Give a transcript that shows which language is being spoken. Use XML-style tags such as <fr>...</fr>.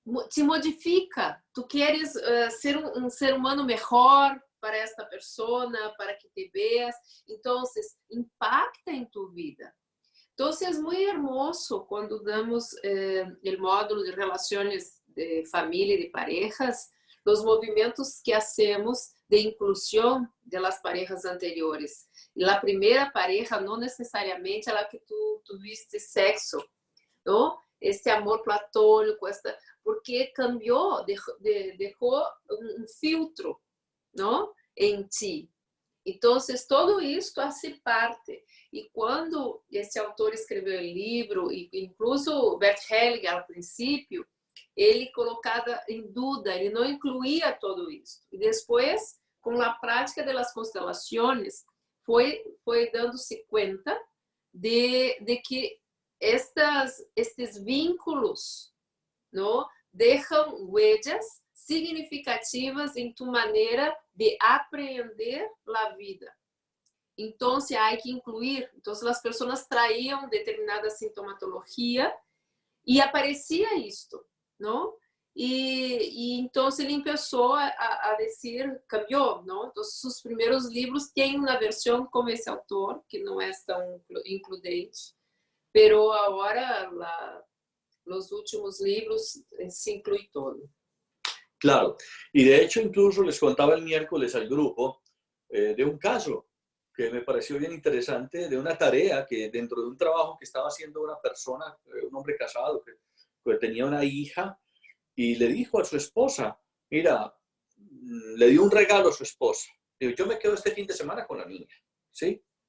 <es>Te modifica,</es> <pt>tu queres ser um ser humano melhor para esta persona,</pt> <es>para que te veas,</es> <pt>então impacta em tu vida.</pt> <es>Entonces es muy hermoso cuando damos el módulo de relaciones de familia y de parejas, los movimientos que hacemos de inclusión de las parejas anteriores. La primera pareja no necesariamente a la que tú tuviste sexo, ¿no? Este amor platónico, porque cambió, dejó un filtro, ¿no? En ti. Entonces, todo esto hace parte.</es> <pt>E quando esse autor escreveu o livro, e incluso Bert Hellinger, ao princípio, ele colocava em dúvida, ele não incluía todo isso. E depois, com a prática das constelações, foi dando-se conta de que estes vínculos, não, deixam</pt> <es>huellas significativas</es> <pt>em tu maneira de aprender a vida. Então, há que incluir. Então, as pessoas traíam determinada sintomatologia e aparecia isto, não? E então ele começou a dizer, cambiou, não? Então, os primeiros livros têm uma versão como esse autor, que não é tão includente, pero agora os últimos livros se inclui todo.</pt> <es>Claro, y de hecho incluso les contaba el miércoles al grupo de un caso que me pareció bien interesante, de una tarea que dentro de un trabajo que estaba haciendo una persona, un hombre casado que tenía una hija, y le dijo a su esposa, mira, le dio un regalo a su esposa, digo, yo me quedo este fin de semana con la niña, ¿sí?</es>